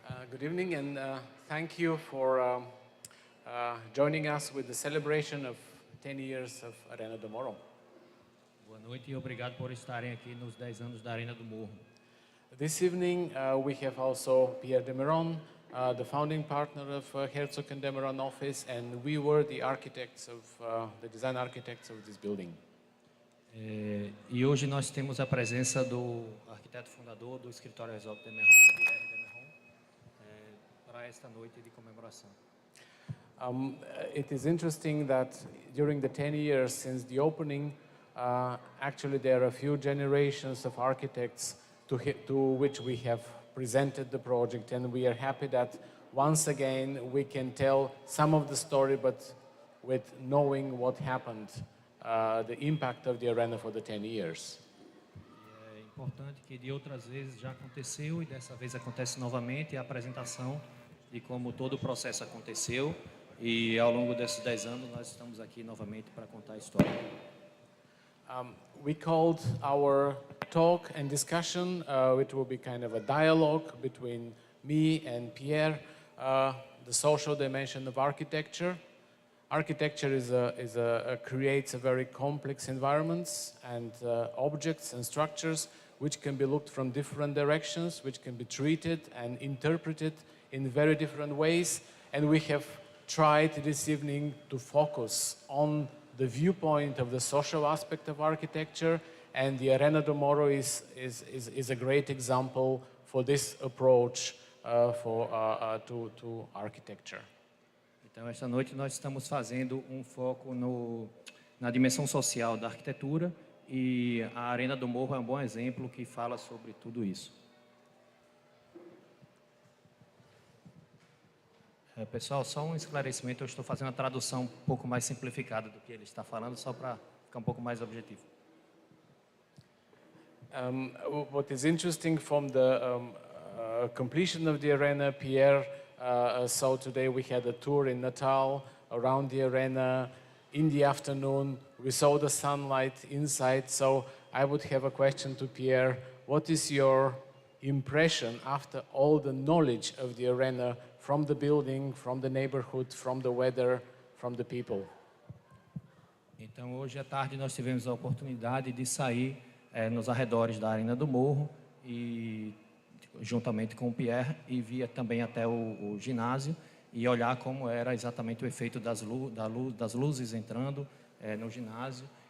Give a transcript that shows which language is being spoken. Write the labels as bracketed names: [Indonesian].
[English] Good evening, and thank you for joining us with the celebration of 10 years of Arena do Morro. [Portuguese] Boa noite e obrigado por estarem aqui nos 10 anos da Arena do Morro. [English] This evening, we have also Pierre Demeron, the founding partner of Herzog and Demeron office, and we were the architects of the design architects of this building. [Portuguese] E hoje nós temos a presença do arquiteto fundador do escritório Herzog Demeron, Pierre Demeron, para esta noite de comemoração. [English] It is interesting that during the 10 years since the opening, actually there are a few generations of architects to which we have presented the project, and we are happy that once again we can tell some of the story, but with knowing what happened. The impact of the arena for the 10 years. [Portuguese] É importante que de outras vezes já aconteceu e dessa vez acontece novamente a apresentação de como todo o processo aconteceu, e ao longo desses 10 anos nós estamos aqui novamente para contar a história. [English] We called our talk and discussion, it will be kind of a dialogue between me and Pierre, the social dimension of architecture. Architecture creates a very complex environments and objects and structures which can be looked from different directions, which can be treated and interpreted in very different ways. And we have tried this evening to focus on the viewpoint of the social aspect of architecture, and the Arena do Morro is a great example for this approach to architecture. [Portuguese] Então, esta noite nós estamos fazendo um foco na dimensão social da arquitetura, e a Arena do Morro é um bom exemplo que fala sobre tudo isso. Pessoal, só um esclarecimento, eu estou fazendo a tradução um pouco mais simplificada do que ele está falando, só para ficar um pouco mais objetivo. [English] What is interesting from the completion of the arena, Pierre, so today we had a tour in Natal, around the arena. In the afternoon, we saw the sunlight inside. So I would have a question to Pierre. What is your impression after all the knowledge of the arena from the building, from the neighborhood, from the weather, from the people? [Portuguese] Então, hoje à tarde nós tivemos a oportunidade de sair nos arredores da Arena do Morro, e juntamente com o Pierre, e via também até o ginásio e olhar como era exatamente o efeito das luzes entrando no ginásio.